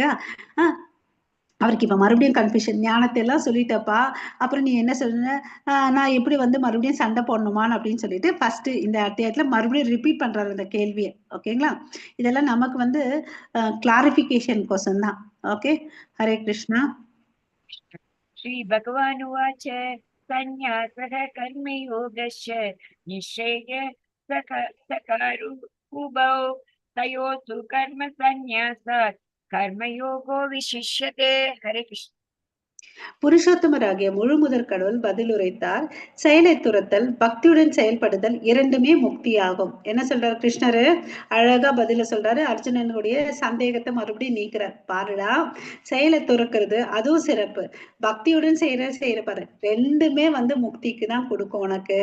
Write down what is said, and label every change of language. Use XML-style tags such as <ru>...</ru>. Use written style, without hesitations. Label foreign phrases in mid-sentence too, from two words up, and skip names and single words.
<ta>அவருக்கு இப்ப மறுபடியும் கன்ஃபியூஷன். ஞானத்தை எல்லாம் சொல்லிட்டப்பா, அப்புறம் நீ என்ன சொல்ற? நான் எப்படி வந்து மறுபடியும் சண்டை போடணுமான்னு அப்படின்னு சொல்லிட்டு ஃபர்ஸ்ட் இந்த அத்தியாயத்துல மறுபடியும் ரிப்பீட் பண்றாரு அந்த கேள்வியை. ஓகேங்களா? இதெல்லாம் நமக்கு வந்து</ta> <en>clarification question</en> <ta>தான். ஓகே. ஹரே கிருஷ்ணா.</ta> <sa>श्रीभगवानुवाच सन्न्यासः कर्मयोगश्च निःश्रेय सकारुबौ तयोस्तु कर्मसन्न्यासात् कर्मयोगो विशिष्यते। हरे कृष्ण।</sa> <ta>புருஷோத்தமராகிய முழுமுதற் கடவுள் பதிலுரைத்தார். செயலை துரத்தல், பக்தியுடன் செயல்படுதல் இரண்டுமே முக்தியாகும். என்ன சொல்றாரு கிருஷ்ணரு? அழகா பதில சொல்றாரு. அர்ஜுனனுடைய சந்தேகத்தை மறுபடியும் நீக்கிறார். பாருடா, செயலை துறக்கிறது அதுவும் சிறப்பு, பக்தியுடன் செய்யற பாரு, ரெண்டுமே வந்து முக்திக்கு தான் கொடுக்கும் உனக்கு.</ta>